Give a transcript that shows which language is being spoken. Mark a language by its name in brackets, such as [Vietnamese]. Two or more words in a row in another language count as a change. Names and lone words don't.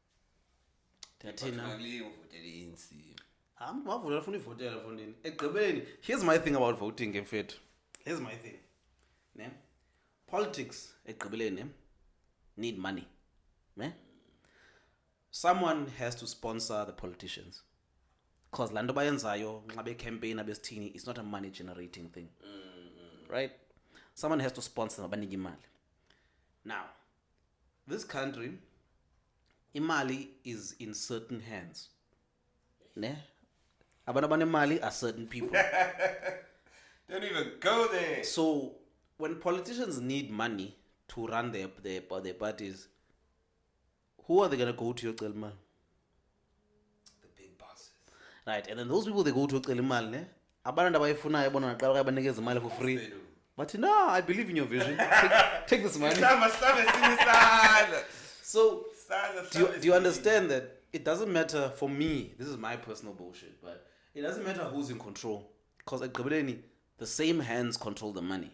[English] Here's my thing about voting, Here's my thing. Politics need money. someone has to sponsor the politicians. [Zulu] Because lando bayenzayo nxa becampaign abesithini, [English] it's not a money generating thing. Right? Someone has to sponsor [Zulu] abanike imali. [English] Now, this country, imali is in certain hands. [Zulu] Ne? Abantu abanemali [English] are certain people. Don't even go there. So when politicians need money to run their parties, who are they gonna go to [Zulu] yocela imali? [English] The big bosses. Right, and then those people they go to [Zulu] yocela imali, ne? Abantu abayifunayo bona naqala banikeza imali [English] for free. They do. But no, I believe in your vision. Take this money. So do you understand that it doesn't matter for me? This is my personal bullshit, but it doesn't matter who's in control, because at Gabeleni, the same hands control the money.